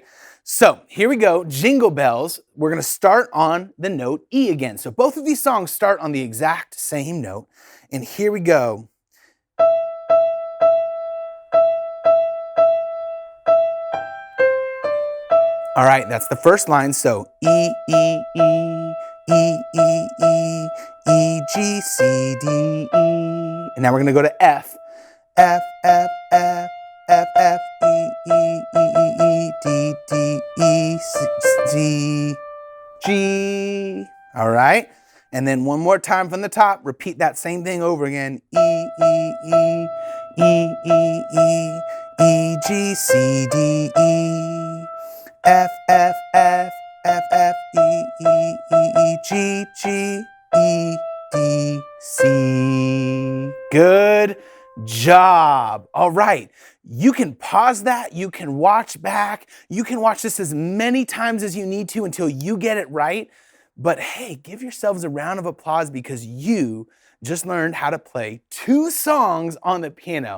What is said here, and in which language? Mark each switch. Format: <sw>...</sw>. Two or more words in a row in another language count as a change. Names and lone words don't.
<en>So here we go, Jingle Bells. We're gonna start on the note E again. So both of these songs start on the exact same note. And here we go. All right, that's the first line. So E, E, E, E, E, E, E, G, C, D, E. And now we're gonna go to F. F, F, F, F, F, E, E, E, E, E, D, D, E, C, D, G. All right, and then one more time from the top, repeat that same thing over again. E, E, E, E, E, E, E, G, C, D, E. F, F, F, F, F, E, E, E, E, G, G, E, D, C. Good job. All right. You can pause that. You can watch back. You can watch this as many times as you need to until you get it right. But hey, give yourselves a round of applause because you just learned how to play 2 songs on the piano.</en>